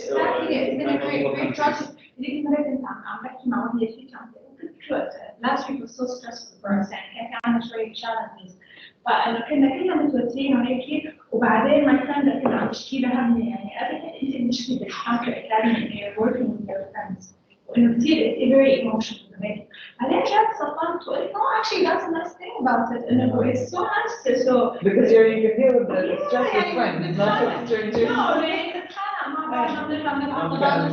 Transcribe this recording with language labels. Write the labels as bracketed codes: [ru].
[en] Exactly, it's been a great project. [ar] عم بحكي مع وهي فيك عم تقول [en] last week was so stressful for us [ar] يعني كان في عندنا شوية challenges. فكنا كلنا متوترين وهيك وبعدين [en] my friend [ar] كنا عم تشكي لها همي يعني قالت انت المشكله بالحاكي اكاديمي ان [en] you're working with your friends [ar] وانه كثير [en] very emotional [ar] هيك بعدين رجعت صفنت وقلت [en] no actually that's a nice thing about it [ar] انه [en] it's so nice so because you can deal with the stress with friends not with strangers. No, [ar] يعني نتخانق مع بعض نرجع نلعب